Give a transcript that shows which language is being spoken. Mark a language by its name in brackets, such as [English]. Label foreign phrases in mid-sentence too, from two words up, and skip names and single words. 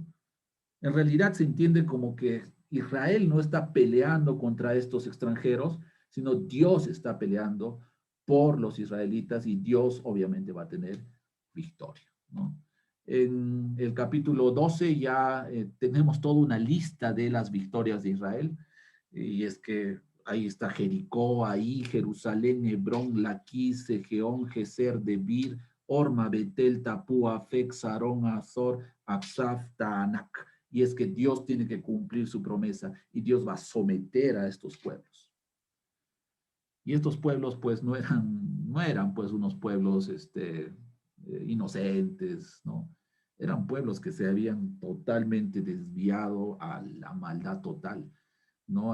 [Spanish] En realidad se entiende como que Israel no está peleando contra estos extranjeros, sino Dios está peleando por los israelitas y Dios obviamente va a tener victoria, ¿no? En el capítulo 12 ya tenemos toda una lista de las victorias de Israel y es que ahí está Jericó, ahí Jerusalén, Hebrón, Laquís, Segeón, Geser, Debir, Orma, Betel, Tapúa, Afec, Sarón, Azor, Absaf, Taanak. Y es que Dios tiene que cumplir su promesa y Dios va a someter a estos pueblos. Y estos pueblos pues no eran pues unos pueblos inocentes, ¿no? Eran pueblos que se habían totalmente desviado a la maldad total, ¿no?